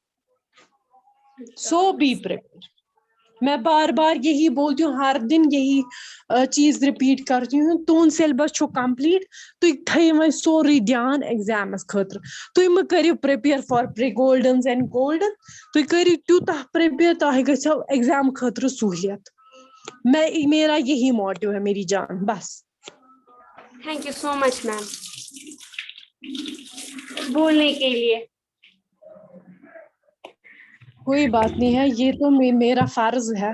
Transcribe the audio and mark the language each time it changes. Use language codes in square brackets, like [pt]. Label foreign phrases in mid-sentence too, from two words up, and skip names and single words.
[en] So be prepared. [ur] میں بار بار یہی بولتی ہوں, ہر دن یہی چیز رپیٹ کرتی ہوں. [ks] تون سیلبس چھو کمپلیٹ, تھی تھو سوری دھیان ایگزامس خاطر. تھی مہ کریو [en] prepare for pre-goldens and golden, [ks] تھی کریو تیوتہ پریپیئر تہ گژھو ایگزام خاطر سہولیت. [ur] میرا یہی موٹیو ہے میری جان, بس. [en] Thank you so much ma'am [ur] بولنے کے لیے. کوئی بات نہیں ہے, یہ تو میرا فرض ہے.